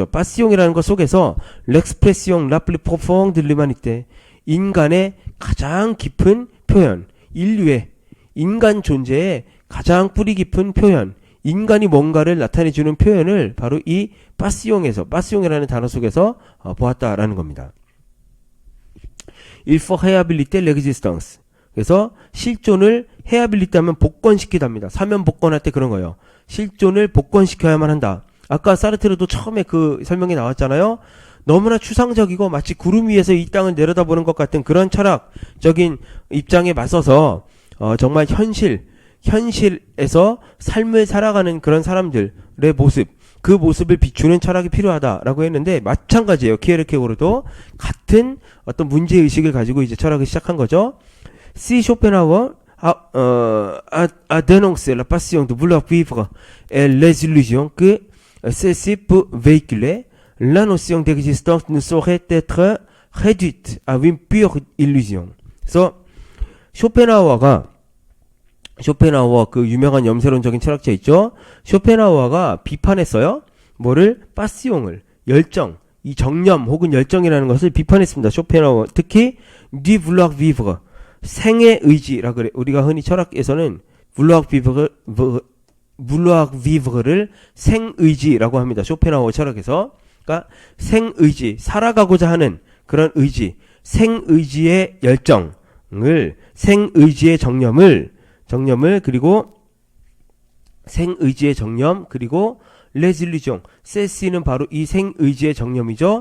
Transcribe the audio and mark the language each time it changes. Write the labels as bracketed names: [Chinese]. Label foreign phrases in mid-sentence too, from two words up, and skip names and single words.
[Korean] 파시옹이라는 것 속에서 [French] l'expression la plus profonde de l'humanité, [Korean] 인간의 가장 깊은 표현, 인류의 인간 존재의 가장 뿌리 깊은 표현, 인간이 뭔가를 나타내주는 표현을 바로 이 파시옹이라는 단어 속에서 보았다라는 겁니다. [French] Il faut réhabiliter l'existence. [Korean] 그래서 실존을 헤아빌리티하면 복권시키답니다. 사면 복권할 때 그런 거예요. 실존을 복권시켜야만 한다. 아까 사르트르도 처음에 그 설명이 나왔잖아요. 너무나 추상적이고 마치 구름 위에서 이 땅을 내려다보는 것 같은 그런 철학적인 입장에 맞서서 정말 현실에서 삶을 살아가는 그런 사람들의 모습, 그 모습을 비추는 철학이 필요하다라고 했는데 마찬가지예요. 키에르케고르도 같은 어떤 문제의식을 가지고 이제 철학을 시작한 거죠. [French] Si Schopenhauer a dénoncé la passion de vouloir vivre et les illusions que ceci peut véhiculer, la notion d'existence ne saurait être réduite à une pure illusion. [Korean] 그래서 쇼펜하우어 그 유명한 염세론적인 철학자 있죠. 쇼펜하우어가 비판했어요. 뭐를? 파시옹을, 열정, 이 정념 혹은 열정이라는 것을 비판했습니다. 쇼펜하우어 특히 [French] du vouloir vivre, [Korean] 생의 의지라 그래. 우리가 흔히 철학에서는 [French] vouloir vivre [Korean] 를 생의지라고 합니다. 쇼펜하우어 철학에서. 그러니까 생의지, 살아가고자 하는 그런 의지, 생의지의 열정을, 생의지의 정념을 그리고 생의지의 정념 그리고 [French] les illusions, ceci [Korean] 바로 이 생의지의 정념이죠.